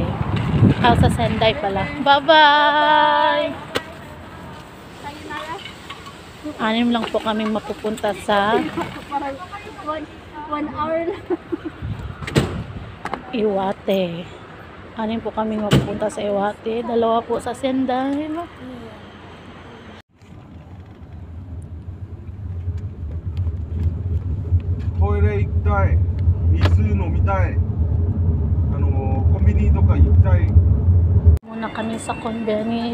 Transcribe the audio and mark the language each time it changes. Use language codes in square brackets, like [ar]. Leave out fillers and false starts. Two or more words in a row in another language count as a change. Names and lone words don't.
[tl] Sa Senday pala. Bye-bye! Anim lang po kaming mapupunta sa Parang 1 hour na. Iwate. Anim po kaming mapupunta sa Iwate. Dalawa po sa Senday. [ja] トイレ行きたい、水飲みたい、コンビニとか行きたい。 [tl] Muna kami sa konbeni.